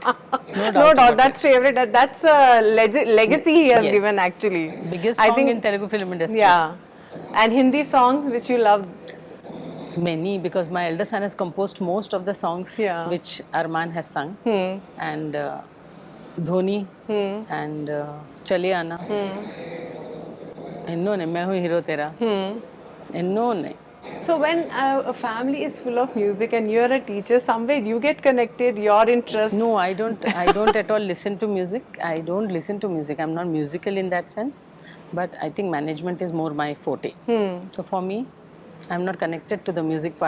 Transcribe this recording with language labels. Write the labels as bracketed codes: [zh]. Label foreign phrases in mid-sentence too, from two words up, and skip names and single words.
[en] No doubt that's favorite. That's a legacy he has given actually. Biggest song in Telugu film industry. Yeah. And Hindi songs which you love? Many, because my elder son has composed most of the songs which Armaan has sung. And ಧೋನಿ and ಚಲೆ ಆನಾ ಎನ್ನೋ ನೆ मैं हूँ हीरो तेरा ಎನ್ನೋ ನೆ. So when a family is full of music and you're a teacher, somewhere you get connected, your interest. No, I don't at all listen to music. I don't listen to music. I'm not musical in that sense, but I think management is more my forte. So for me, I'm not connected to the music part,